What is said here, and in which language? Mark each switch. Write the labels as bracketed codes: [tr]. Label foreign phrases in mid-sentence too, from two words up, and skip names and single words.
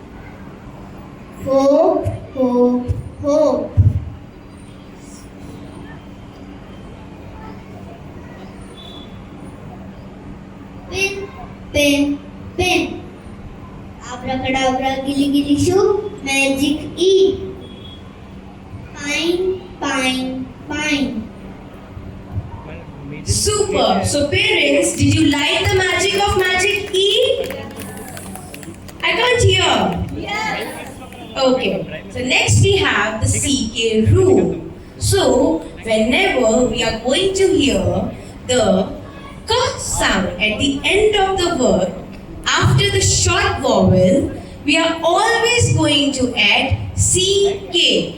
[en] Hope, hope, hope. Pin, pin, pin. Abracadabra, gilly gilly shoo, magic E. Pine, pine, pine. Super. So parents, did you like the magic of magic E? I can't hear. Yes. Okay. So next we have the CK rule. So whenever we are going to hear the K sound at the end of the word after the short vowel, we are always going to add CK.